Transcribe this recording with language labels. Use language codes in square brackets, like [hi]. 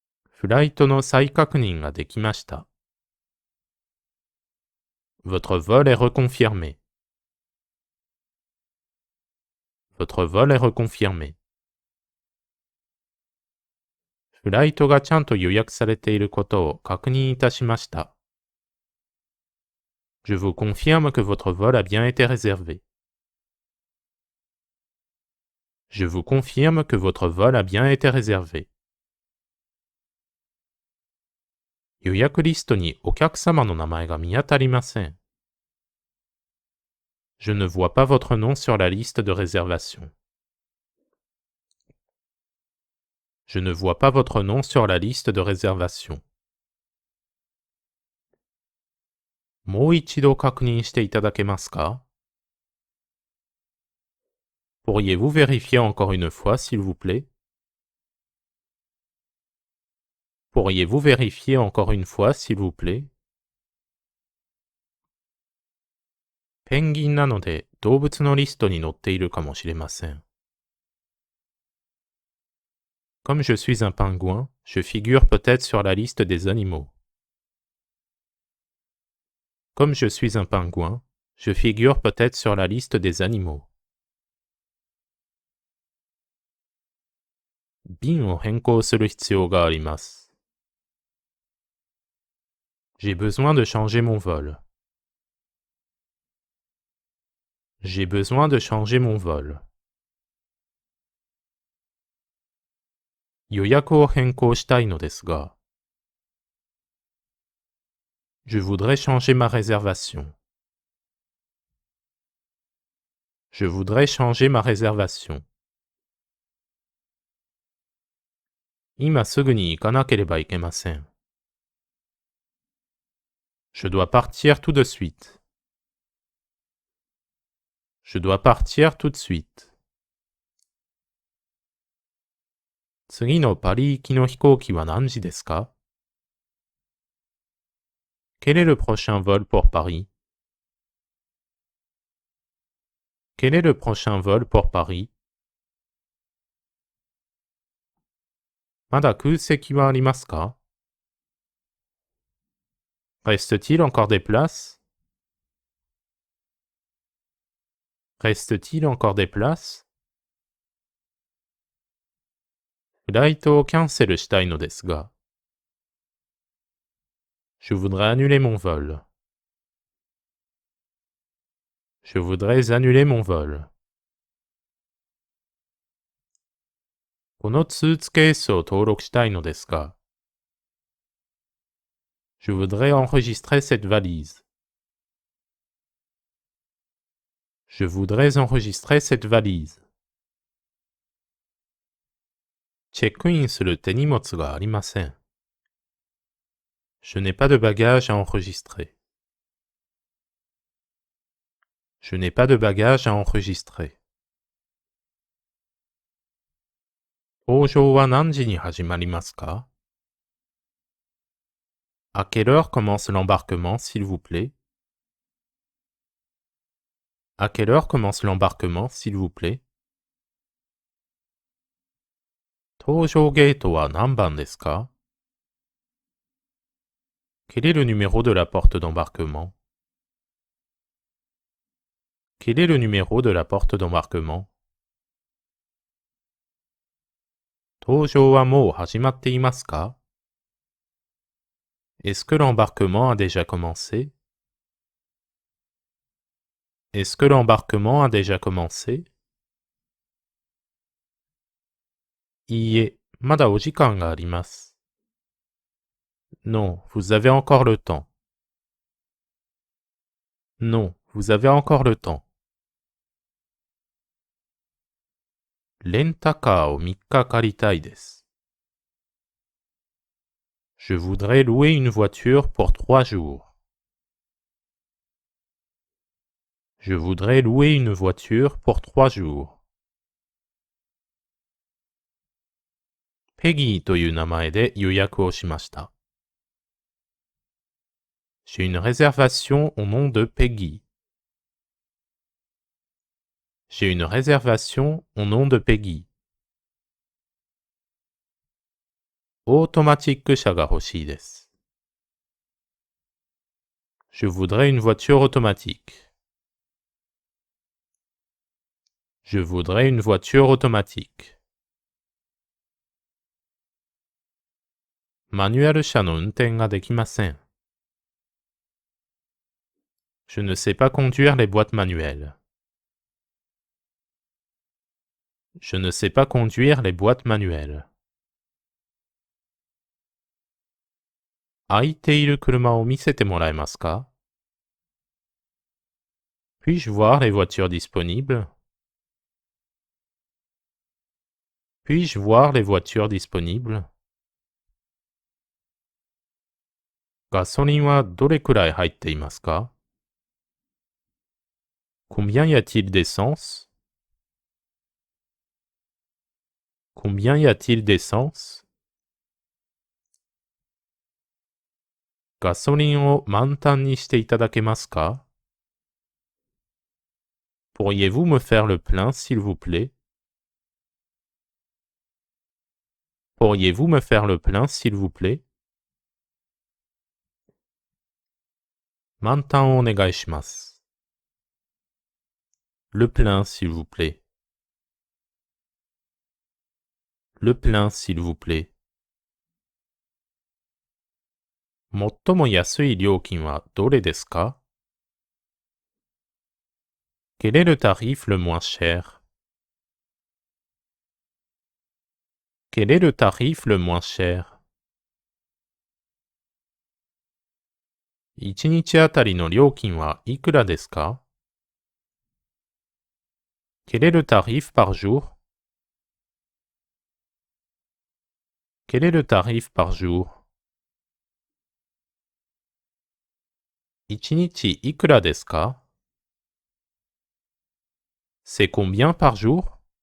[ja] フライトの再確認ができました。 [fr] Votre vol est reconfirmé. Votre vol est reconfirmé. [ja] フライトがちゃんと予約されていることを確認いたしました。 [fr] Je vous confirme que votre vol a bien été réservé. Je vous confirme que votre vol a bien été réservé. [ja] 予約リストにお客様の名前が見当たりません。 [fr] Je ne vois pas votre nom sur la liste de réservation. Je ne vois pas votre nom sur la liste de réservation. [ja] もう一度確認していただけますか？ [fr] Pourriez-vous vérifier encore une fois, s'il vous plaît? Pourriez-vous vérifier encore une fois, s'il vous plaît? [ja] ペンギンなので動物のリストに載っているかもしれません。 [fr] Comme je suis un pingouin, je figure peut-être sur la liste des animaux. Comme je suis un pingouin, je figure peut-être sur la liste des animaux. [ja] 便を変更する必要があります。 [fr] J'ai besoin de changer mon vol. J'ai besoin de changer mon vol. [ja] 予約を変更したいのですが。 [fr] Je voudrais changer ma réservation. Je voudrais changer ma réservation. [ja] 今すぐに行かなければいけません。 [fr] Je dois partir tout de suite. Je dois partir tout de suite. [ja] 次のパリ行きの飛行機は何時ですか？ [fr] Quel est le prochain vol pour Paris? Quel est le prochain vol pour Paris? [ja] まだ空席はありますか？ [fr] Reste-t-il encore des places? Reste-t-il encore des places? [ja] フライトをキャンセルしたいのですが。 [fr] Je voudrais annuler mon vol. Je voudrais annuler mon vol. [ja] このスーツケースを登録したいのですが。 [fr] Je voudrais enregistrer cette valise. Je voudrais enregistrer cette valise. [ja] チェックインする手荷物がありません。 [fr] Je n'ai pas de bagages à enregistrer. Je n'ai pas de bagages à enregistrer. [ja] 搭乗は何時に始まりますか？ [fr] À quelle heure commence l'embarquement, s'il vous plaît? À quelle heure commence l'embarquement, s'il vous plaît? [ja] 搭乗ゲートは何番ですか？ [fr] Quel est le numéro de la porte d'embarquement? Quel est le numéro de la porte d'embarquement? [ja] 搭乗はもう始まっていますか？ [fr] Est-ce que l'embarquement a déjà commencé? Est-ce que l'embarquement a déjà commencé? [ja] いいえ、まだお時間があります。 [fr] Non, vous avez encore le temps. Non, vous avez encore le temps. [ja] レンタカーを3日借りたいです。 [fr] Je voudrais louer une voiture pour 3 jours. Je voudrais louer une voiture pour 3 jours. [ja] ペギーという名前で予約をしました。 [fr] J'ai une réservation au nom de Peggy. J'ai une réservation au nom de Peggy. [ja] オートマチック車が欲しいです。 [fr] Je voudrais une voiture automatique. Je voudrais une voiture automatique. [ja] マニュアル車の運転ができません。 [fr] Je ne sais pas conduire les boîtes manuelles. Je ne sais pas conduire les boîtes manuelles. [ja] 空いている車を見せてもらえますか？ [fr] Puis-je voir les voitures disponibles? Puis-je voir les voitures disponibles? [ja] ガソリンはどれくらい入っていますか？ [fr] Combien y a-t-il d'essence? Combien y a-t-il d'essence? [ja] ガソリンを満タンにしていただけますか？ [fr] Pourriez-vous me faire le plein, s'il vous plaît? Pourriez-vous me faire le plein, s'il vous plaît? [ja] 満タンをお願いします。 [fr] Le plein, s'il vous plaît. Le plein, s'il vous plaît. [ja] 最も安い料金はどれですか？ [fr] Quel est le tarif le moins cher? Quel est le tarif le moins cher? [ja] 1日あたりの料金はいくらですか [fr] Quel est le tarif par jour? Quel est le tarif par jour? [ja] 1日いくらですか [fr] C'est combien par jour?